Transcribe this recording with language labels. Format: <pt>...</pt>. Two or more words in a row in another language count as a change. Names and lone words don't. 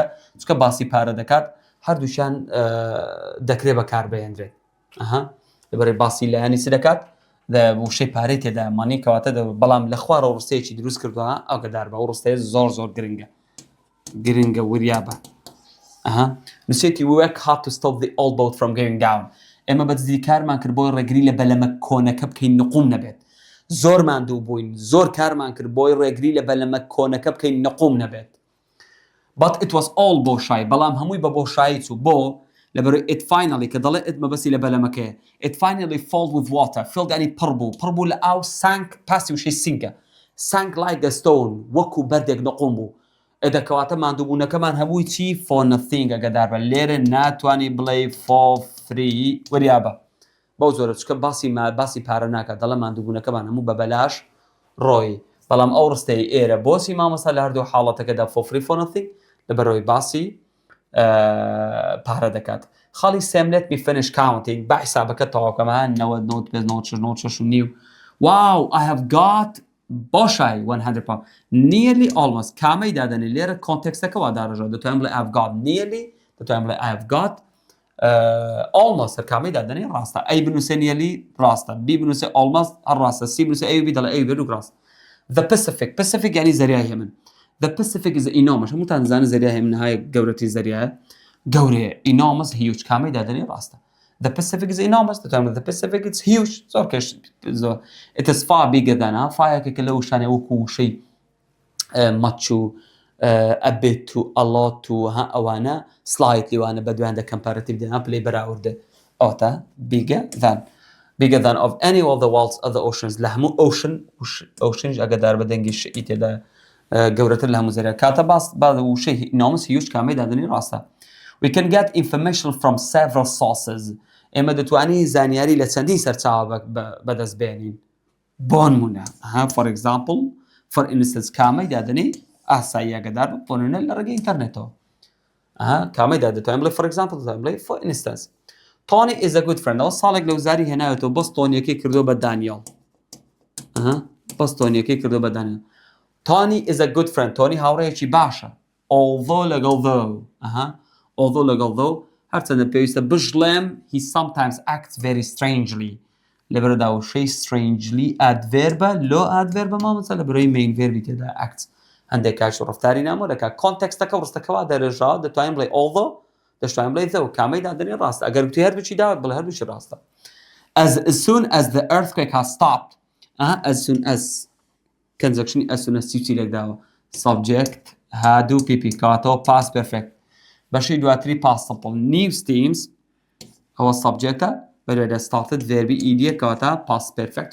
<ckb>چکە باسی پارە دەکات هەردووچیان دەکرێت بەکاربهێنرێت لەبەرەوەی باسی لایانی چ دەکات وشەی پارەی تێدا مانی کەواتە بەڵام لە خوارەوە ڕستەیەکی دروست کردووە ئەگەدار بە ئەو ڕستەیە زۆر زۆر گرنگە وریابە نووسێتی</ckb> <en>work hard to stop the old boat from going down</en> <ckb>ئێمە بەدزدی کارمان کرد بۆی ڕێگری لە بەلەمە کۆنەکە بکەین نقوم نەبێت زۆرمان دوو بووین زۆر کارمان کرد بۆی ڕێگری لە بەلەمە کۆنەکە بکەین نقوم نەبێت</ckb> <en>but it was all</en> <ckb>بۆشایی بەڵام هەمووی بە بۆشایی چوو بۆ لەبەرەوەی</ckb> <en>it finally</en> <ckb>کە دەڵێ it مەبەسی لە بەلەمەکەیە</ckb> <en>it finally filled with water filled</en> <ckb>ینی پڕ بوو لە ئاو sank پاسی وشەی سینکە</ckb> <en>sank like a stone</en> <ckb>وەکو بەردێک نقوم بوو دەکەواتە مادووبوونەکەمان هەبووی چی</ckb> <en>for nothing</en> <ckb>ئەگەدار بە لێرە ناتوانانی بڵێ</ckb> <en>for free</en> <ckb>وریابە بەو زۆرە چکە باسی پارە ناکات دەڵە مادووبوونەکەمان هەموو بە بەلاش ڕۆی بەڵام ئەو ڕستەی ئێرە بۆسی مامەسا لە هەردوو حاڵەتەکەدا</ckb> <en>for free for nothing</en> <ckb>لەبەرەوەی باسی پارە دەکات خاڵی سێملێت می</ckb> <en>finish counting</en> <ckb>با حسابەکە تەواوکەمان 90</ckb> <en>wow I have got</en> <ckb>بۆشای 100</ckb> <en>pound nearly almost</en> <ckb>کامەی دادەنێ لێرە کۆنتێکستەکە وا داڕژەوە دەتوانین بڵێ</ckb> <en>I've got nearly</en> <ckb>دەتوانین بڵێ</ckb> <en>I've got almost</en> <ckb>هەر کامەی دادەنێ ڕاستە ئەی بنووسێ nearly ڕاستە بی بنووسێ almost هەر ڕاستە سی بنووسێ ئەوی دەڵێ ئەوی بێت و ڕاست the Pacific یعنی زەریای هێمن</ckb> <en>the Pacific is enormous</en> <ckb>هەمووتان زانن زەریای هێمن نهایە گەورەتی زەریایە گەورەیە</ckb> <en>enormous huge</en> <ckb>کامەی دادەنێ ڕاستە</ckb> <en>The Pacific is enormous. The Pacific is huge. It is far bigger than</en> <ckb>فایەکێکە لەو شانێ وەکو وشەی</ckb> <en>much a bit to a lot to ئەوانە slightly</en> <ckb>وانە بەدوایاندا</ckb> <en>comparative</en> <ckb>دێنان پلەی بەراوردە ئەوتە</ckb> <en>bigger than of any of the world's other oceans</en> <ckb>لە هەموو ocean ئەگەدار بە دەنگی شئی تێدا گەورەتر لە هەموو زەریە کاتە با وشەی</ckb> <en>enormous huge</en> <ckb>کامەی دادنی ڕاستە</ckb> <en>We can get information from several sources</en> <ckb>ئێمە دەتوانین زانیاری لە چەندین سەرچاوە بەدەست بێنین بۆ نمونە</ckb> <en>for example for instance</en> <ckb>کامەی دادنی ئاسایی ئەگەدار بۆ نمونە لە ڕێگەی ئینتەرنێتەوە کامەی دەتوانین بڵێ</ckb> <en>for example</en> <ckb>بڵێ</ckb> <en>for instance Tony is a good friend</en> <ckb>ئەوە ساڵێک لەو زاری هێناوێتەوە بەس تۆنیەکەی کردو بە دانیێڵ</ckb> <en>Tony is a good friend</en> <ckb>تۆنی هاوڕێیەکی باشە although لەگەڵ though هەرچەندە پێویستە بژڵێم</ckb> <en>he sometimes acts very strangely</en> <ckb>لەبەرەدا وشەی strangely adverbە لۆ adverbە مامەسە لەبەرەوەی</ckb> <en>main verbi</en> <ckb>تێدا acts هەندێک کاش ڕفتاری نامۆ دەکات کۆنتێکستەکە ڕستەکەوا دەرێژاوە دەتوانین بڵێ although دەتوانین بڵێ though کامەی دادنێ ڕاستە ئەگەر گوتی هەردووچی داوات بڵێ هەردووچی ڕاستە</ckb> <en>as soon as the earthquake has stopped as soon as conjunction as soon as</en> <ckb>چی لێکداوە subject هادو pp کاتەوە</ckb> <en>past perfect</en> <ckb>بەشەی دواتری</ckb> <en>past simple new themes</en> <ckb>ئەوە subjectە بەرەوەی</ckb> <en>started verbi ed</en> <ckb>کاتە</ckb> <en>past perfect</en>